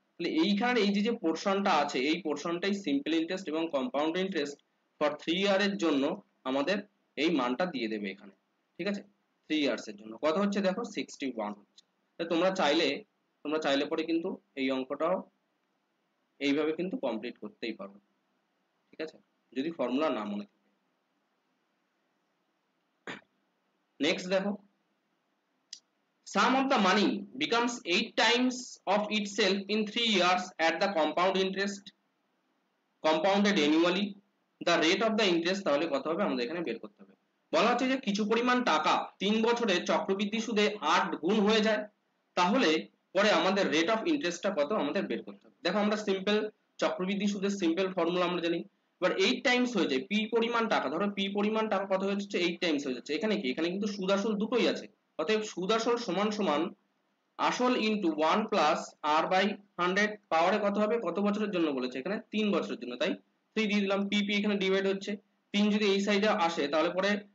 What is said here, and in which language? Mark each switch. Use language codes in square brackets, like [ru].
[bn] তাহলে এইখানে এই যে পোরশনটা আছে এই পোরশনটাই সিম্পল ইন্টারেস্ট এবং কম্পাউন্ড ইন্টারেস্ট ফর 3 ইয়ারের জন্য আমাদের এই মানটা দিয়ে দেবে এখানে, ঠিক আছে 3 ইয়ার্স এর জন্য কত হচ্ছে দেখো 61 হচ্ছে। তোমরা চাইলে পরে কিন্তু এই অঙ্কটাও এইভাবে কিন্তু কমপ্লিট করতেই পারো, ঠিক আছে যদি ফর্মুলা না মনে থাকে। [en] next দেখো, sum of the money becomes 8 times of itself in 3 years at the compound interest compounded annually, the rate of the interest [bn] তাহলে কত হবে আমাদের এখানে বের করতে হবে। বলা হচ্ছে যে কিছু পরিমাণ টাকা 3 বছরে চক্রবৃদ্ধি সুদে 8 গুণ হয়ে যায়, তাহলে পরে আমাদের রেট অফ ইন্টারেস্টটা কত আমাদের বের করতে হবে। দেখো আমরা সিম্পল চক্রবৃদ্ধি সুদের সিম্পল ফর্মুলা আমরা জানি, এবার 8 টাইমস হয়ে যায়, পি পরিমাণ টাকা, ধরো পি পরিমাণ টাকা কত হয়ে যাচ্ছে 8 টাইমস হয়ে যাচ্ছে, এখানে কি এখানে কিন্তু সুদ আসল দুটোই আছে, অতএব সুদ আসল সমান সমান আসল ইনটু 1 প্লাস আর বাই 100 পাওয়ারে কত হবে, কত বছরের জন্য বলেছে এখানে 3 বছরের জন্য, তাই 3 দিয়ে দিলাম, পি পি এখানে ডিভাইড হচ্ছে, 3 যদি এই সাইডে আসে তাহলে পরে